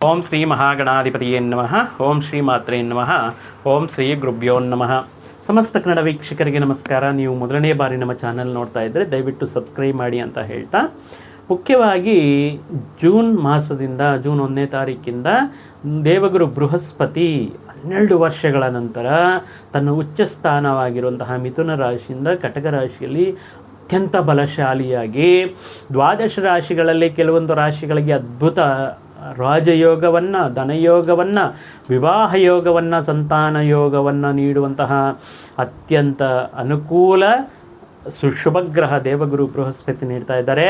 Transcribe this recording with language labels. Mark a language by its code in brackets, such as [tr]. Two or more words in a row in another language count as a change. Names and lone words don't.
[sa] ಓಂ ಶ್ರೀ ಮಹಾಗಣಾಧಿಪತಿಯೇ ನಮಃ. ಓಂ ಶ್ರೀ ಮಾತ್ರೇ ನಮಃ. ಓಂ ಶ್ರೀ ಗುರುಭ್ಯೋ ನಮಃ. [kn] ಸಮಸ್ತ ಕನ್ನಡ ವೀಕ್ಷಕರಿಗೆ ನಮಸ್ಕಾರ. ನೀವು ಮೊದಲನೇ ಬಾರಿ ನಮ್ಮ ಚಾನಲ್ ನೋಡ್ತಾ ಇದ್ದರೆ ದಯವಿಟ್ಟು ಸಬ್ಸ್ಕ್ರೈಬ್ ಮಾಡಿ ಅಂತ ಹೇಳ್ತಾ, ಮುಖ್ಯವಾಗಿ ಜೂನ್ ಮಾಸದಿಂದ ಜೂನ್ 1ನೇ ತಾರೀಕಿಂದ ದೇವಗುರು ಬೃಹಸ್ಪತಿ 12 ವರ್ಷಗಳ ನಂತರ ತನ್ನ ಉಚ್ಚ ಸ್ಥಾನವಾಗಿರುವಂತಹ ಮಿಥುನ ರಾಶಿಯಿಂದ ಕಟಕ ರಾಶಿಯಲ್ಲಿ ಅತ್ಯಂತ ಬಲಶಾಲಿಯಾಗಿ, ದ್ವಾದಶ ರಾಶಿಗಳಲ್ಲಿ ಕೆಲವೊಂದು ರಾಶಿಗಳಿಗೆ ಅದ್ಭುತ ರಾಜಯೋಗವನ್ನು, ಧನಯೋಗವನ್ನು, ವಿವಾಹ ಯೋಗವನ್ನು, ಸಂತಾನ ಯೋಗವನ್ನು ನೀಡುವಂತಹ ಅತ್ಯಂತ ಅನುಕೂಲ ಶುಭಗ್ರಹ ದೇವಗುರು ಬೃಹಸ್ಪತಿ ನೀಡ್ತಾ ಇದ್ದಾರೆ.